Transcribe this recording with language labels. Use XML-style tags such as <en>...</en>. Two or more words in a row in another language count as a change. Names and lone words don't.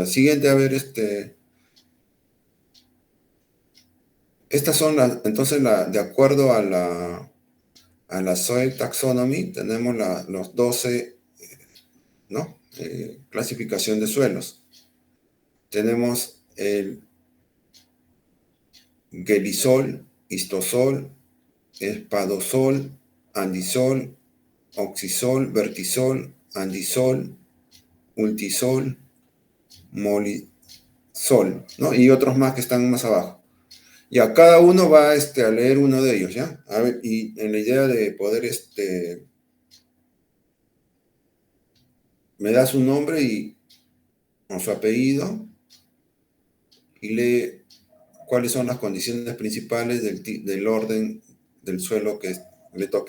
<es>Siguiente, a ver, estas son entonces, de acuerdo a la Soil Taxonomy, tenemos los 12, ¿no? Clasificación de suelos. Tenemos el gelisol, histosol, espadosol, andisol, oxisol, vertisol, andisol, ultisol, molisol, ¿no? Y otros más que están más abajo. Ya, cada uno va a leer uno de ellos, ¿ya? A ver, y en la idea de poder, me da su nombre y con su apellido y lee cuáles son las condiciones principales del orden del suelo que le toque.</es>